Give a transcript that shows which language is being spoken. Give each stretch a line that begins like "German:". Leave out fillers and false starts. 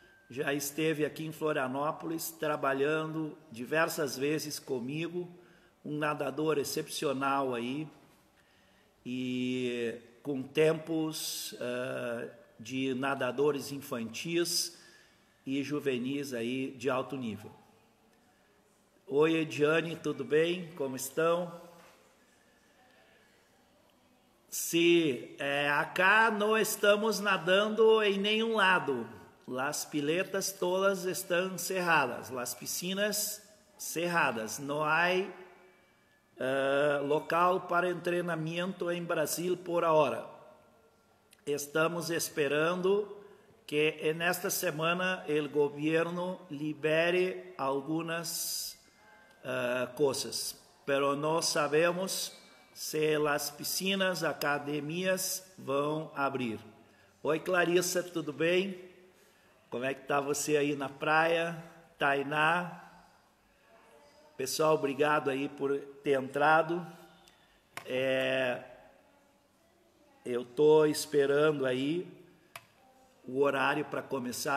Portuguese: Já esteve aqui em Florianópolis, trabalhando diversas vezes comigo, um nadador excepcional aí, e com tempos de nadadores infantis e juvenis aí de alto nível. Oi, Ediane, tudo bem? Como estão? Se acá não estamos nadando em nenhum lado.
Spanish: Las piletas todas están cerradas, las piscinas cerradas. No hay local para entrenamiento en Brasil por ahora. Estamos esperando que en esta semana el gobierno libere algunas cosas, pero no sabemos se las piscinas, academias
Portuguese: vão abrir. Oi, Clarissa, tudo bem? Como é que está você aí na praia? Tainá? Pessoal, obrigado aí por ter entrado. Eu estou esperando aí o horário para começar.